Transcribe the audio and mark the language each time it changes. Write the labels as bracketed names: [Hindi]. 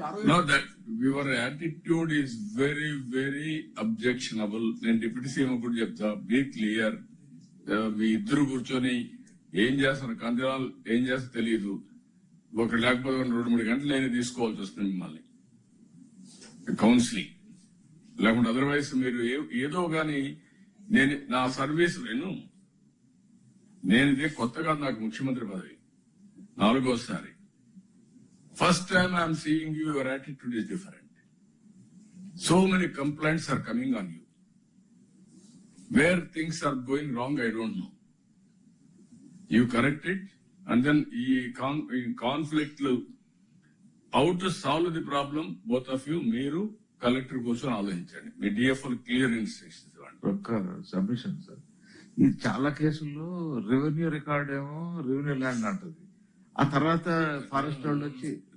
[English] No, that your attitude is very, very objectionable. [Telugu] నేను deputy CM కూడా చెప్తా, [English] Be clear. [Telugu] మీ ఇద్దరు కూర్చొని ఏం చేస్తారు, కందిరాలు ఏం చేస్తా తెలియదు. ఒక లేకపోతే 2-3 గంటలు నేను తీసుకోవాల్సి వస్తుంది మిమ్మల్ని కౌన్సిలింగ్, లేకుంటే అదర్వైజ్ మీరు ఏదో గాని. నేను నా సర్వీస్ నేను ఇదే కొత్తగా నాకు ముఖ్యమంత్రి పదవి 4వ సారి. [English] First time I am seeing you, your attitude is different. So many complaints are coming on you. Where things are going wrong, I don't know. You correct it, and then in conflict, how to solve the problem, both of you, [Telugu] Meeru, collector కోసం ఆలోచించండి. మీ DFO clear instructions ఇవ్వండి. ఒక్క submission sir, ఈ చాలా కేసుల్లో revenue record ఏమో revenue land అంటది, ఆ తర్వాత ఫారెస్ట్ వాళ్ళు వచ్చి.